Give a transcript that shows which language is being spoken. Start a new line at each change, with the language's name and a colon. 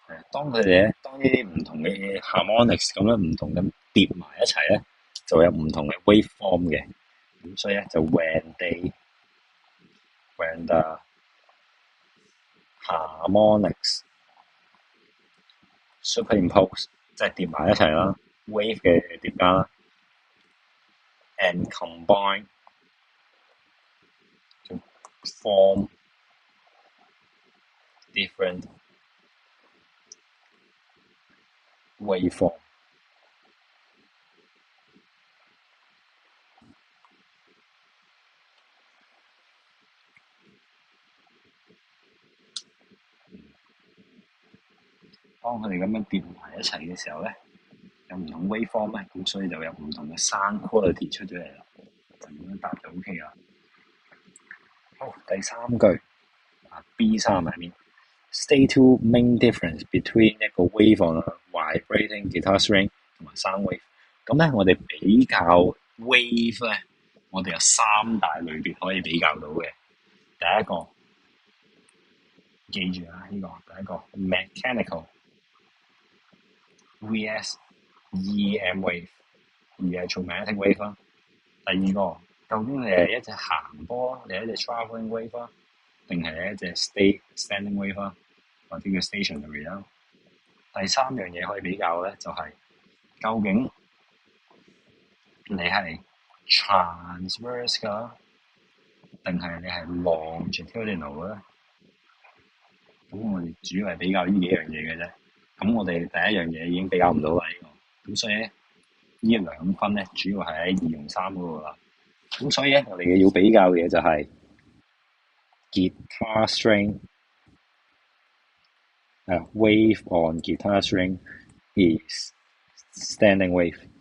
Cantonese: 當佢哋咧，當呢啲唔同嘅 harmonics 咁樣唔同咁疊埋一齊咧，就有唔同嘅 waveform 嘅。咁所以咧就
English: when the harmonics superimpose
Cantonese: 即係疊埋一齊啦 ，wave 嘅疊加啦 ，
English: and combine to form different waveform。
Cantonese: 當佢哋咁樣疊埋一齊嘅時候咧，有唔同 waveform 咧，咁所以就有唔同嘅 sound quality 出咗嚟啦。就咁樣答就 OK 啦。好，第三句B3入面 ，
English: state two main difference between
Cantonese: 一個 wave on a vibrating guitar string 同埋 sound wave。咁咧，我哋比較 wave 咧，我哋有三大類別可以比較到嘅。第一個記住啊，呢個第一個 mechanical vs EM wave， 而係做 magnetic wave 啦。第二個究竟你係一隻行波，你係一隻 travelling wave 啦，定係一隻 standing wave 啦，或者叫 stationary 啦。第三樣嘢可以比較咧，就係究竟你係 transverse 㗎，定係你係 longitudinal 咧？咁我哋主要係比較呢幾樣嘢嘅啫。咁我哋第一樣嘢已經比較唔到啦，呢個。咁所以咧，呢兩分咧，主要係喺2同3嗰度啦。咁所以咧，我哋要比較嘅嘢就係
English: guitar string wave on guitar string is standing wave。